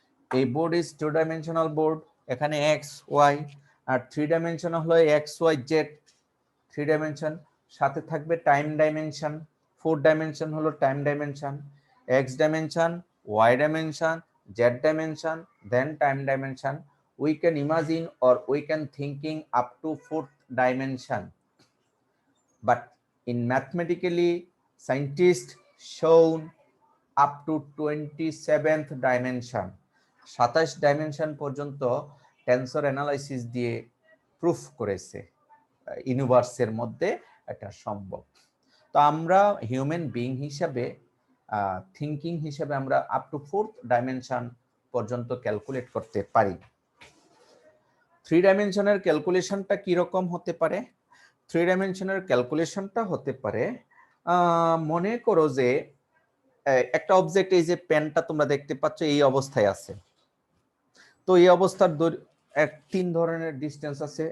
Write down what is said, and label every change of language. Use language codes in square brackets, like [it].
[bn] এই board is 2 dimensional board, এখানে x Y, আর 3 dimensional হলো এক্স ওয়াই জেড, 3 ডাইমেনশন, সাথে থাকবে টাইম ডাইমেনশন, 4 ডাইমেনশন হলো time dimension, x dimension, Y dimension, Z dimension, then time dimension. [en] We can imagine or we can thinking up to 4th dimension, but in mathematically scientists shown up to 27th dimension, [bn] 27 dimension পর্যন্ত tensor analysis দিয়ে proof করেছে ইউনিভার্সের মধ্যে এটা সম্ভব। তো আমরা human being হিসাবে, থিঙ্কিং হিসাবে আমরা আপ টু 4th ডাইমেনশন পর্যন্ত ক্যালকুলেট করতে পারি। 3 ডাইমেনশনের ক্যালকুলেশনটা কি রকম হতে পারে? 3 ডাইমেনশনের ক্যালকুলেশনটা হতে পারে, মনে করো যে একটা অবজেক্ট, এই যে পেনটা তোমরা দেখতে পাচ্ছ এই অবস্থায় আছে, তো এই অবস্থার 3 ধরনের ডিসটেন্স আছে।